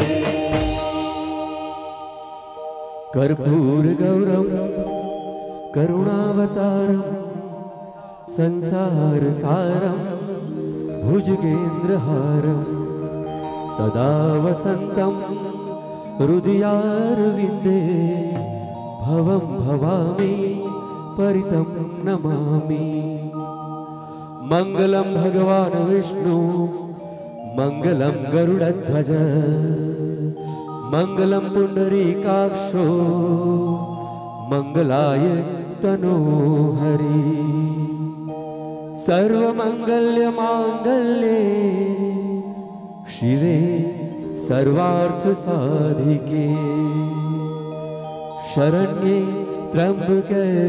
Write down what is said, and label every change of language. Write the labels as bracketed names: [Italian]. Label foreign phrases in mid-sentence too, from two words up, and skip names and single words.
[Sanskrit] कर्पूर गौरम करुणावतारम संसार सारम भुजगेन्द्रहारम सदा वसंतम हृदयारविंदे भवं भवामि परितं नमामि। मंगलम भगवान विष्णु મંગલમ ગરુડધ્વજ મંગલમ પુંડરીકાક્ષો મંગલાય તનોહરી સર્વમંગલ્ય માંગલ્યે શિવે સર્વાર્થ સાધિકે શરણ્યે ત્રંબકે